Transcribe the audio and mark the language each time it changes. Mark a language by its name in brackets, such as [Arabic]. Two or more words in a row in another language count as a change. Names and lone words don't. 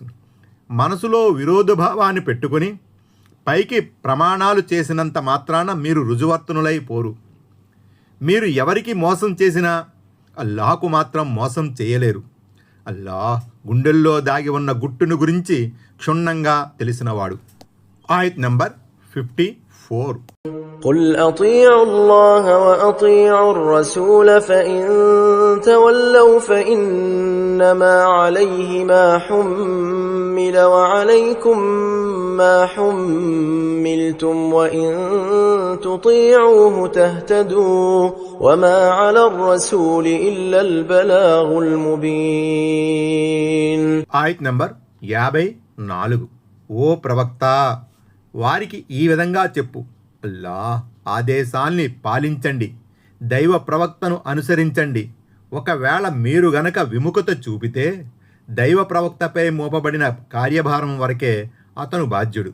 [Telugu] మనసులో విరోధభావాన్ని పెట్టుకుని పైకి ప్రమాణాలు చేసినంత మాత్రాన మీరు రుజువర్తనులై పోరు. మీరు ఎవరికి మోసం చేసినా అల్లాహకు మాత్రం మోసం చేయలేరు. అల్లాహ్ గుండెల్లో దాగి ఉన్న గుట్టును గురించి క్షుణ్ణంగా తెలిసినవాడు. ఆయత్ నంబర్ 54. [Arabic] قل أطيعوا الله وأطيعوا الرسول فإن تولوا فإنما عليه ما حمل وعليكم ما حملتم وإن تطيعوه تهتدوا وما على الرسول إلا البلاغ المبين. [Telugu] ఆయత్ నంబర్ 54 ఓ ప్రవక్త, వారికి ఈ విధంగా చెప్పు, అల్లా ఆదేశాల్ని పాలించండి, దైవ ప్రవక్తను అనుసరించండి. ఒకవేళ మీరు గనక విముఖత చూపితే దైవ ప్రవక్తపై మోపబడిన కార్యభారం వరకే అతను బాధ్యుడు.